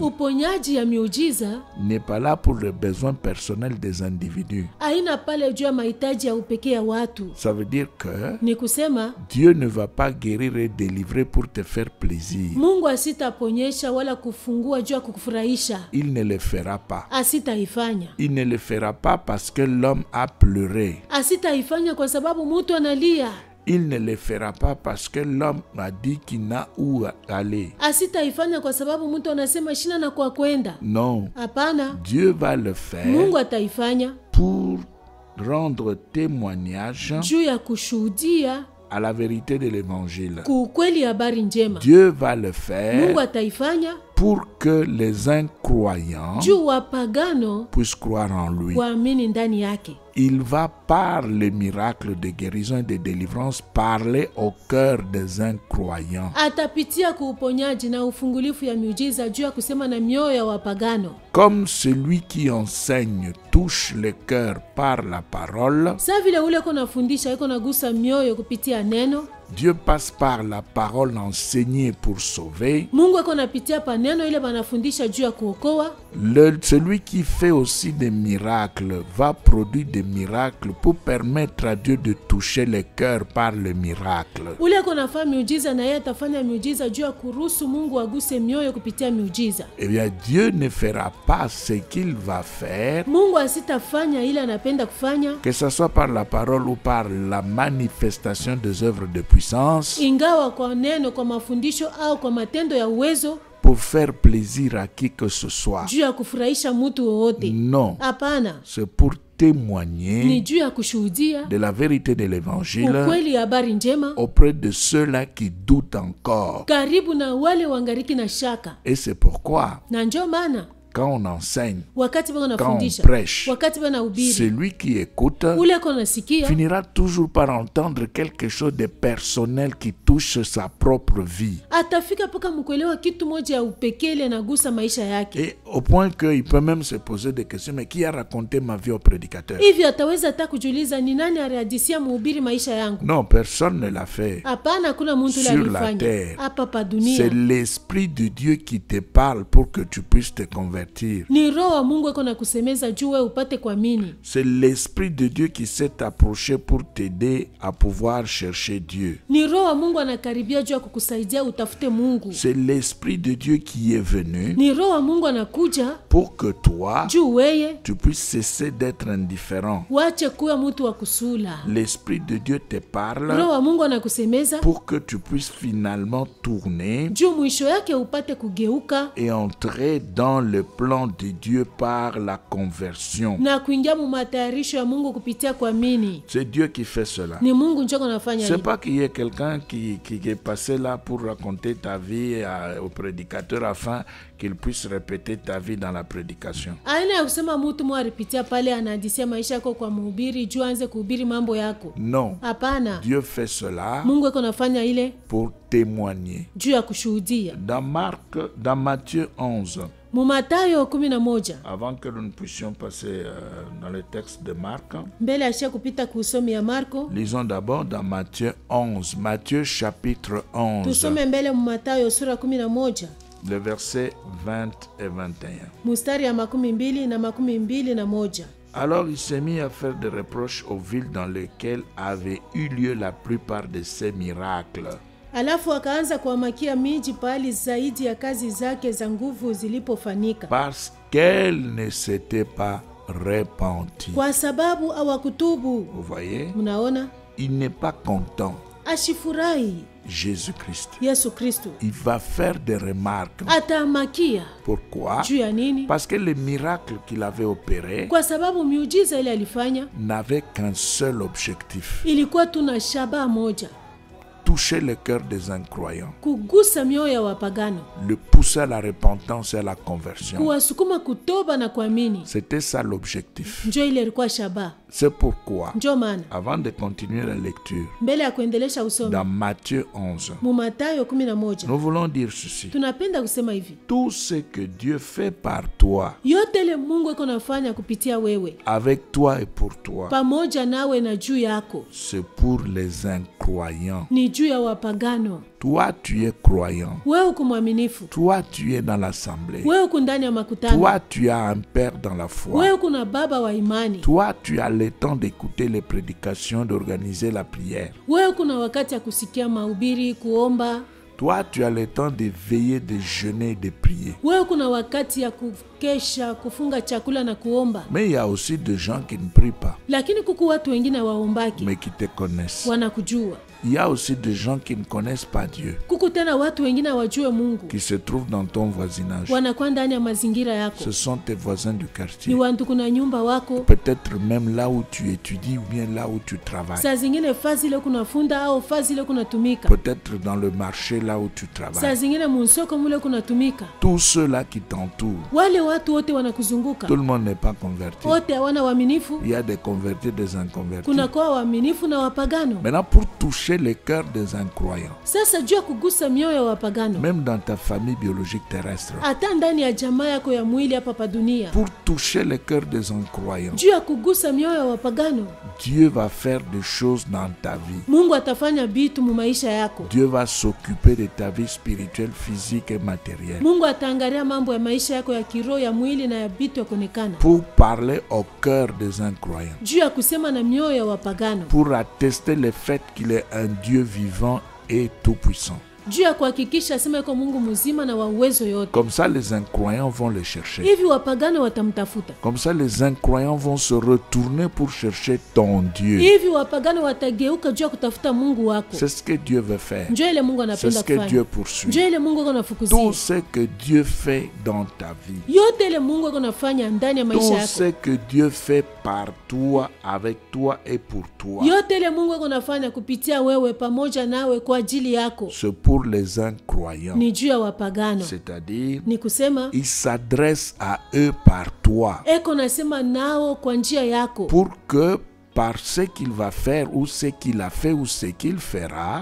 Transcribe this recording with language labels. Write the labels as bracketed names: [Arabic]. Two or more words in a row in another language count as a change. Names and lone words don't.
[Swahili] uponyaji ya miujiza [French] n'est pas là pour les besoins personnels des individus. [Swahili] haina pale juu ya mahitaji ya upekee ya watu. [French] Ça veut dire que [Swahili] Ni kusema [French] Dieu ne va pas guérir et délivrer pour te faire plaisir. [Swahili] Mungu asitaponyesha wala kufungua juu ya kukufurahisha, [French] Il ne le fera pas. [Swahili] asitaifanya. [French] Il ne le fera pas parce que l'homme a pleuré. [Swahili] Asitaifanya kwa sababu mtu analia. [French] Il ne le fera pas parce que l'homme a dit qu'il n'a où aller. [Swahili] Asitaifanya kwa sababu mtu anasema shina na kwa kwenda. [French] Non. [Swahili] Hapana, [French] Dieu va le faire [Swahili] Mungu ataifanya [French] pour rendre témoignage [Swahili] juu ya kushuhudia [French] à la vérité de l'évangile. [Swahili] kuukweli habari njema. [French] Dieu va le [Swahili] Mungu [French] faire [Swahili] ataifanya [French] pour que les incroyants [Swahili] juu wapagano [French] puissent croire en lui. [Swahili] waamini ndani yake. [French] Il va par les miracles de guérison et de délivrance parler au cœur des incroyants. [Swahili] Atapitia kuuponyaji na ufungulifu ya miujiza juu ya kusema na mioyo ya wapagano. [French] Comme celui qui enseigne touche le cœur par la parole, [Swahili] Sa vile ule ko nafundisha iko nagusa mioyo kupitia neno, [French] Dieu passe par la parole enseignée pour sauver. [Swahili] Mungu iko napitia pa neno ile banafundisha juu ya kuokoa. [French] Celui qui fait aussi des miracles va produire des miracles pour permettre à Dieu de toucher le cœur par le miracle. [Swahili] Ule ko nafanya miujiza na yeye atafanya miujiza juu ya kuruhusu Mungu aguse mioyo kupitia miujiza. [French] Eh bien, Dieu ne fera pas ce qu'il va faire, [Swahili] Mungu asitafanya ile anapenda kufanya, [French] que ce soit par la parole ou par la manifestation des œuvres de puissance, [Swahili] ingawa kwa neno, kwa mafundisho au kwa matendo ya uwezo, [French] pour faire plaisir à qui que ce soit. [Swahili] juu ya kufurahisha mtu wowote. [French] Non, [Swahili] Hapana, [French] c'est pour [Swahili] ni [French] témoigner [Swahili] juu ya kushuhudia [French] de la vérité de l'évangile [Swahili] ukweli ya habari njema [French] auprès de ceux-là qui doutent encore. [Swahili] karibu na wale wangariki na shaka. [French] Et c'est pourquoi, [Swahili] Na njo maana [French] quand on enseigne, [Swahili] wakati bako [French] quand on [Swahili] nafundisha, [French] prêche, [Swahili] wakati bako nahubiri, [French] celui qui écoute [Swahili] ule ko nasikia [French] finira toujours par entendre quelque chose de personnel qui touche sa propre vie. [Swahili] atafika mpaka mkuelewa kitu moja ya upekee ile nagusa maisha yake. [French] Et au point qu'il peut même se poser des questions, mais qui a raconté ma vie au prédicateur? [Swahili] Hivi ataweza hata kujiuliza ni nani alihadisia mhubiri maisha yangu? [French] Non, personne ne l'a fait. [Swahili] Hapana, hakuna mtu ule [French] Sur la [Swahili] alifanya [French] terre. [Swahili] hapa pa [French] C'est [Swahili] dunia. [French] l'Esprit de Dieu qui te parle pour que tu puisses te convertir. [Swahili] Ni roho wa Mungu eko na kusemeza juu wewe upate kuamini. [French] C'est l'Esprit de Dieu qui s'est approché pour t'aider à pouvoir chercher Dieu. [Swahili] Ni roho wa Mungu anakaribia juu ya kukusaidia utafute Mungu. [French] C'est l'Esprit de Dieu qui est venu [Swahili] Ni roho wa Mungu anakuja [French] pour que toi, [Swahili] juu weye [French] tu puisses cesser d'être indifférent. [Swahili] wache kuwa mtu wa kusula. [French] L'Esprit de Dieu te parle [Swahili] Roho wa Mungu anakusemeza [French] pour que tu puisses finalement tourner [Swahili] juu mwisho yake upate kugeuka [French] et entrer dans le plan de Dieu par la conversion. [Swahili] na kuingia mu matayarisho ya Mungu kupitia kuamini. [French] C'est Dieu qui fait cela. [Swahili] Ni Mungu njoko anafanya [French] C'est [Swahili] hivi. [French] pas qu'il y ait quelqu'un qui est passé là pour raconter ta vie au prédicateur afin qu'il puisse répéter ta vie dans la prédication. [Swahili] Aina ya kusema mtu mwa alipitia pale anahadisia maisha yako kwa mhubiri juu aanze kuhubiri mambo yako. [French] Non. [Swahili] Hapana. [French] Dieu fait cela [Swahili] Mungu eko nafanya ile [French] pour témoigner. [Swahili] juu ya kushuhudia. [French] Dans Matthieu 11, [Swahili] Mu Mathayo 11, [French] avant que nous ne puissions passer dans le texte de Marc, [Swahili] mbele ashia kupita kusomi ya Marko, [French] lisons d'abord dans Matthieu 11, Matthieu chapitre 11, [Swahili] tusome mbele mu Mathayo sura 11, [French] le verset 20 et 21. [Swahili] mustari ya 12 na 21. [French] Alors il s'est mis à faire des reproches aux villes dans lesquelles avaient eu lieu la plupart de ces miracles. [Swahili] Alafu akaanza kuhamakia miji pahali zaidi ya kazi zake za nguvu zilipofanyika, [French] Parce qu'elles ne s'étaient pas repenties. [Swahili] kwa sababu hawakutubu. [French] Vous voyez, [Swahili] Mnaona, [French] il n'est pas content. [Swahili] ashifurahi [French] Jésus-Christ. [Swahili] Yesu Kristo [French] Il va faire des remarques. [Swahili] atahamakia [French] Pourquoi? [Swahili] juu ya nini? [French] Parce que les miracles qu'il avait opérés [Swahili] Kwa sababu miujiza ile alifanya [French] n'avaient qu'un seul objectif: [Swahili] ilikuwa tuna shabaha moja, [French] toucher le cœur des incroyants, [Swahili] kugusa mioyo ya wapagano, [French] le pousser à la repentance et à la conversion. [Swahili] kuwasukuma kutoba na kuamini. [French] C'était ça l'objectif. [Swahili] Njo ile ilikuwa shabaha. [French] C'est pourquoi, [Swahili] Njo maana [French] avant de continuer la lecture, [Swahili] mbele ya kuendelesha usomi [French] dans Matthieu 11, [Swahili] mu Mathayo 11, [French] nous voulons dire ceci: [Swahili] tunapenda kusema hivi: [French] tout ce que Dieu fait par toi, [Swahili] yote ile Mungu eko nafanya kupitia wewe, [French] avec toi et pour toi, [Swahili] pamoja nawe na juu yako, [French] c'est pour les incroyants. [Swahili] ni juu ya wapagano. [French] Toi, tu es croyant. [Swahili] Wewe uko mwaminifu, [French] Toi, tu es dans l'assemblée. [Swahili] wewe uko ndani ya makutano, [French] Toi, tu as un père dans la foi. [Swahili] wewe uko na baba wa imani, [French] Toi, tu as le temps d'écouter les prédications, d'organiser la prière. [Swahili] wewe uko na wakati ya kusikia mahubiri, kuomba. [French] Toi, tu as le temps de veiller, de jeûner, de prier. [Swahili] Wewe kuna wakati ya kukesha, kufunga chakula na kuomba. [French] Mais il y a aussi des gens qui ne prient pas, [Swahili] Lakini kuku watu wengine waombaki, [French] mais qui te connaissent. [Swahili] wanakujua. [French] Il y a aussi des gens qui ne connaissent pas Dieu, [Swahili] Kuku tena watu wengine wajue Mungu, [French] qui se trouvent dans ton voisinage. [Swahili] wanakuwa ndani ya mazingira yako, [French] Ce sont tes voisins du [Swahili] ni [French] quartier. [Swahili] wandugu na nyumba wako. [French] Peut-être même là où tu étudies ou bien là où tu travailles. [Swahili] Saa zingine fazi ile kunafunda au fazi ile kunatumika, [French] Peut-être dans le marché là où tu [Swahili] saa [French] travailles. [Swahili] zingine munsoko mule kunatumika. [French] Tous ceux-là qui t'entourent, [Swahili] Wale watu wote wanakuzunguka, [French] tout le monde n'est pas converti. [Swahili] wote hawana waaminifu. [French] Il y a des convertis, des inconvertis. [Swahili] Kunakuwa waaminifu na wapagano. [French] Maintenant, pour toucher le cœur des incroyants, [Swahili] Sasa juu ya kugusa mioyo ya wapagano, [French] même dans ta famille biologique terrestre, [Swahili] hata ndani ya jamaa yako ya mwili hapa pa dunia, [French] pour toucher le cœur des incroyants, [Swahili] juu ya kugusa mioyo ya wapagano, [French] Dieu va faire des choses dans ta vie. [Swahili] Mungu atafanya bitu mu maisha yako. [French] Dieu va s'occuper de ta vie spirituelle, physique et matérielle. [Swahili] Mungu ataangalia mambo ya maisha yako ya kiroho, ya mwili na ya bitu ya kuonekana, [French] Pour parler au cœur des incroyants. [Swahili] juu ya kusema na mioyo ya wapagano, [French] Pour attester le fait qu'il est un Dieu vivant et tout-puissant. [Swahili] juu ya kuhakikisha asema yuko Mungu mzima na wa uwezo yote. [French] Comme ça, les incroyants vont le chercher. [Swahili] Hivi wapagano watamtafuta. [French] Comme ça, les incroyants vont se retourner pour chercher ton Dieu. [Swahili] Hivi wapagano watageuka juu ya kutafuta Mungu wako. [French] C'est ce que Dieu veut faire. [Swahili] Njoo ile Mungu [French] C'est [Swahili] anapenda [French] ce que [Swahili] kufanya. [French] Dieu poursuit. [Swahili] Njoo ile Mungu anafukuzia. [French] Tout ce que Dieu fait dans ta vie. [Swahili] Yote ile Mungu anafanya ndani ya maisha [French] Tout [Swahili] yako. [French] ce que Dieu fait par toi, avec toi et pour toi. [Swahili] Yote ile Mungu anafanya kupitia wewe pamoja nawe kwa ajili yako. [French] C'est pour les incroyants. [Swahili] Ni juu ya wapagano. [French] C'est-à-dire, [Swahili] Ni kusema [French] il s'adresse à eux par toi. [Swahili] eko nasema nao kwa njia yako. [French] Pour que par ce qu'il va faire ou ce qu'il a fait ou ce qu'il fera,